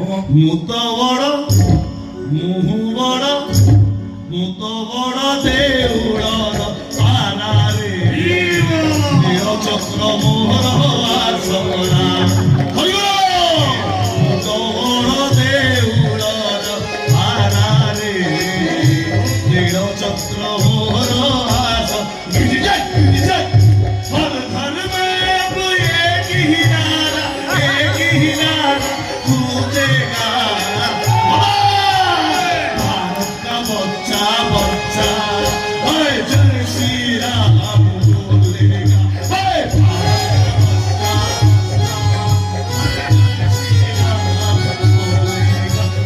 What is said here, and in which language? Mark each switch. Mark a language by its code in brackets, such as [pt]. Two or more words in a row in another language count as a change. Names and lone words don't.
[or] ମୁଁ ତ ବଡ ମୁହୁ ବଡ ମୁଁ ତ ବଡ ଦେଉଳର ପାରା ରେ ନୀଳ ଚକ୍ର ମୋହର ଆସରା ମୁଁ ତ ବଡ ଦେଉଳର ପାରା ରେ ନୀଳ ଚକ୍ର ମୋହର ଆସ [hi] गिर जाए हर घर में अब एक ही नारा गूंजेगा भारत का बच्चा बच्चा जय श्री राम बोलेगा भारत का बच्चा जय श्री राम बोलेगा